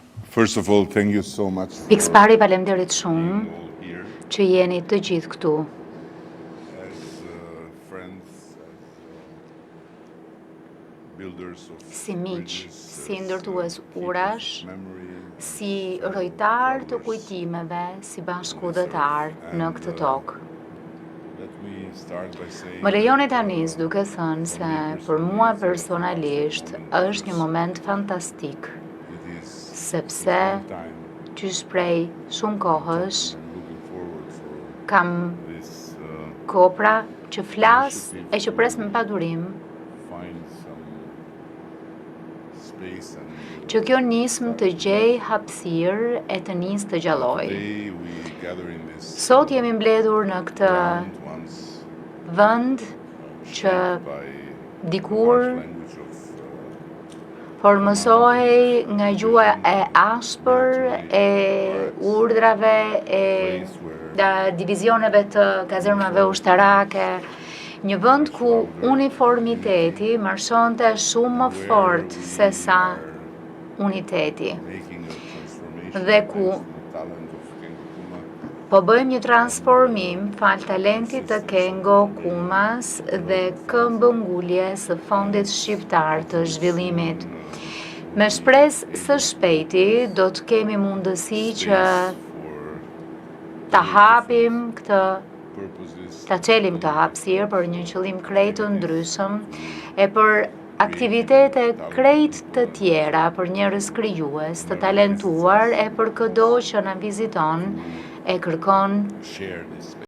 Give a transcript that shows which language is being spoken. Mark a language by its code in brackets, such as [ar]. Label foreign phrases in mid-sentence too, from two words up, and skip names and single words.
[en] First of all, thank you so much for [sq] Pikëspari, faleminderit shumë [en] being all here [sq] që jeni të gjithë këtu. [en] as friends, builders of [sq] Si miq, [en] bridges, [sq] si ndërtues [en] keepers [sq] urash, [en] of memory, [sq] si rojtar të kujtimeve, si bashkëudhëtar në këtë tokë. [en] Let me start by saying [sq] Më lejoni ta nis duke thënë se për mua personalisht është një moment fantastik, [en] it is [sq] sepse [en] time [sq] qysh prej shumë kohësh [en] I'm looking forward for [sq] kam [en] this [sq] kopra që flas e që pres me padurim [en] find some space and [sq] që kjo nismë të gjej hapësirë e të nis të gjalloj. [en] today we gather in this [sq] Sot jemi mbledhur në këtë [en] ground once [sq] vend që [en] shaped by [sq] dikur [en] language of [sq] formësohej nga gjua e ashpër e urdhrave e divizioneve të kazermave ushtarake, një vend ku uniformiteti marshonte shumë më fort se sa uniteti [en] making a transformation [sq] dhe ku [en] thanks to the talent of Kengo Kuma [sq] po bëjmë një transformim fal talentit të Kengo Kumas dhe këmbëngulje së Fondit Shqiptar të Zhvillimit. Me shpresë së shpejti do të kemi mundësi që [en] for [sq] ta hapim këtë, [en] purposes [sq] ta çelim këtë hapësirë për një qëllim krejt të ndryshëm e për aktivitete krejt të tjera për njerëz krijues, të talentuar e për çdo që na viziton e kërkon [en] share this space.